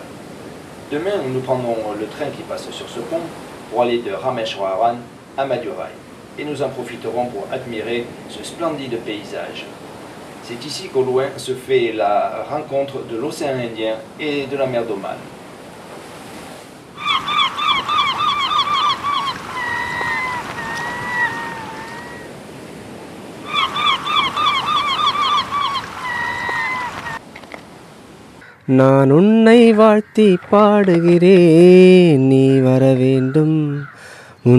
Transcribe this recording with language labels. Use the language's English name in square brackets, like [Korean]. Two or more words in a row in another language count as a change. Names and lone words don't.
[French] Demain, nous prendrons le train qui passe sur ce pont pour aller de Rameshwaran à Madurai. Et nous en profiterons pour admirer ce splendide paysage. C'est ici qu'au loin se fait la rencontre de l'océan Indien et de la mer d'Oman. [Tamil] நான் உன்னை வாழ்த்தி பாடுகிறேன் நீ வர வேண்டும் உன்